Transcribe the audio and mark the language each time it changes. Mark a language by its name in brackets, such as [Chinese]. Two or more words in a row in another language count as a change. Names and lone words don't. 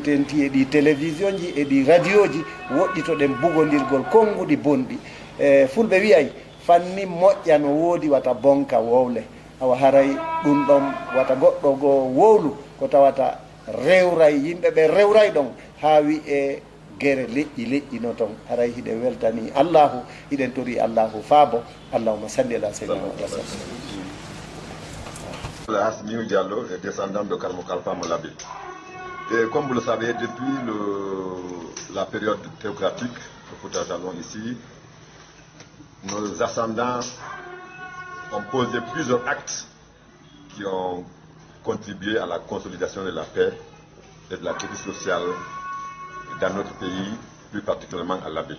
[Fula] tenti e ɗi télévision ji e ɗi radio ji woɗɗitoɗen bugodirgol konnguɗi bonɗi fulɓe wiyay fanni moƴƴa no woodi wata bonka wowle awa haray ɗum ɗon wata goɗɗo goo wowlu ko tawata rewray yimɓe ɓe rewray ɗon ha wi e guere leƴƴi no toon haray hiɗe weltani allahu hiɗen tori allahu faabo [Arabic] اللهم صل على سيدنا محمد. [French] Hasmiyou Diallo est descendant de Karmo Kalfa Malabé. Et comme vous le savez, depuis la période théocratique, le Fouta Jalon ici, nos ascendants ont posé plusieurs actes qui ont contribué à la consolidation de la paix et de la quiétude sociale dans notre pays, plus particulièrement à l'Abbé.